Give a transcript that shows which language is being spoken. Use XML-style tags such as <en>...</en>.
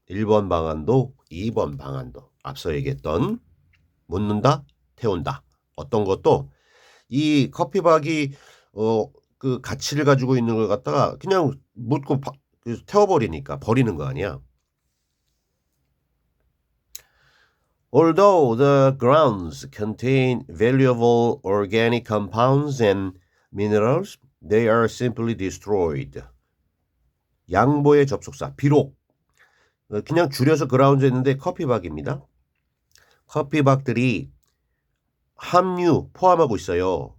<ko>1번 방안도 2번 방안도 앞서 얘기했던 묻는다, 태운다. 어떤 것도 이 커피박이 그 가치를 가지고 있는 걸 갖다가 그냥 묻고 태워버리니까 버리는 거 아니야.</ko> <en>Although the grounds contain valuable organic compounds and minerals, they are simply destroyed.</en> <ko>양보의 접속사 비록 그냥 줄여서 그라운드 했는데 커피박입니다. 커피박들이 함유 포함하고 있어요.</ko>